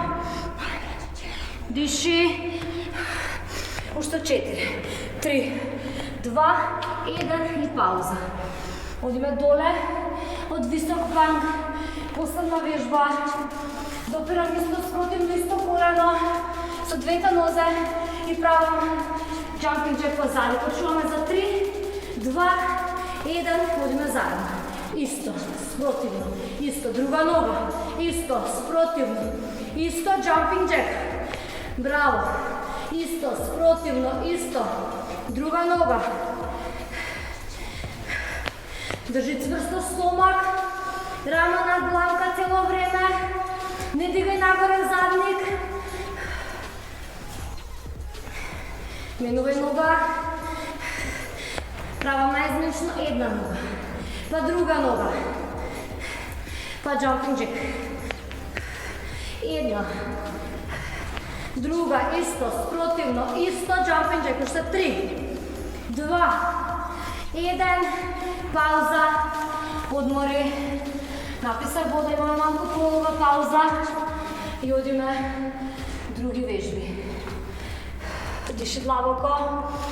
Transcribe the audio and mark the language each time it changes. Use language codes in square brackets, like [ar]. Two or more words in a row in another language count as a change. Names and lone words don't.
[mk] Диши. Уште 4, 3, 2, 1 и пауза. Одиме доле, од висок планк, последна вежба. Допирам исто спротивно, исто колено, со двете нозе и правам [en] jumping jack [mk] позади. Почуваме за 3, 2, 1, одиме заедно. Исто, спротивно, исто, друга нога, исто, спротивно, исто, [en] jumping jack. [mk] Браво. Исто, спротивно, исто, друга нога. Држи цврсто стомак, рама над главка цело време. Не дигај нагоре задник. Менувај нога. Правам наизменно една нога, па друга нога, па [en] jumping jack. [mk] Една, друга, исто, спротивно, исто, [en] jumping jack. [mk] Уште 3, 2, 1, пауза, одмори. Написах вода, имаме малку полова пауза и одиме други вежби. Диши длабоко.